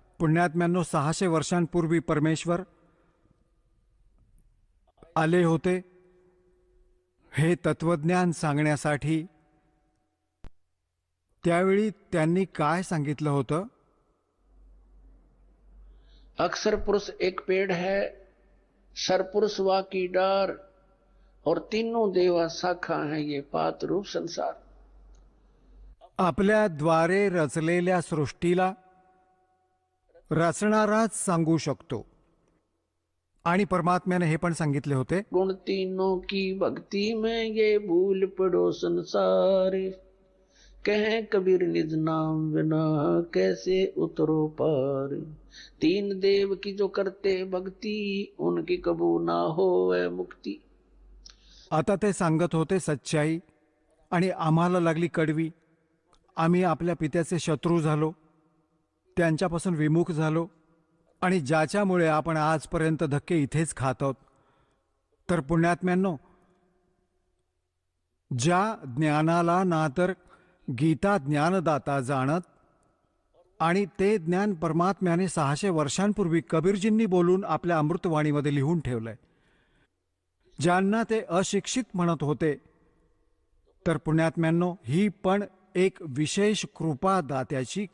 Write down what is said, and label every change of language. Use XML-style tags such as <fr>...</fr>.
<mr>पुण्यात्म्यांनो, 600 वर्षांपूर्वी परमेश्वर आले होते हे तत्वज्ञान सांगण्यासाठी. त्यावेळी त्यांनी काय सांगितलं होतं?</mr> <hi>अक्षर पुरुष एक पेड़ है, सरपुरुष वा की डार, और तीनों देवा शाखा हैं ये पात रूप संसार.</hi> <mr>आपल्या द्वारे रचलेल्या सृष्टीला रचणाराच सांगू शकतो. आणि परमात्म्याने हे पण सांगितले होते,</mr> <hi>गुण तीनों की भक्ति में ये भूल पड़ो संसार, कहें कबीर निज नाम बिना कैसे उतरो पार. तीन देव की जो करते भक्ति, उनकी कबू ना होवे मुक्ति.</hi> <mr>आता ते सांगत होते सच्चाई, आणि आम्हाला लागली कडवी. आम्ही आपल्या पित्याचे शत्रू झालो, त्यांच्यापासून विमुख झालो, आणि ज्याच्यामुळे आपण आजपर्यंत धक्के इथेच खात आहोत. तर पुण्यात्म्यांनो, ज्या ज्ञानाला ना तर गीता ज्ञानदाता जाणत, आणि ते ज्ञान परमात्म्याने 600 वर्षांपूर्वी कबीरजींनी बोलून आपल्या अमृतवाणीमध्ये लिहून ठेवलंय, ज्यांना ते अशिक्षित म्हणत होते, तर पुण्यात्म्यांनो, ही पण एक विशेष कृपा दात्याची.</mr>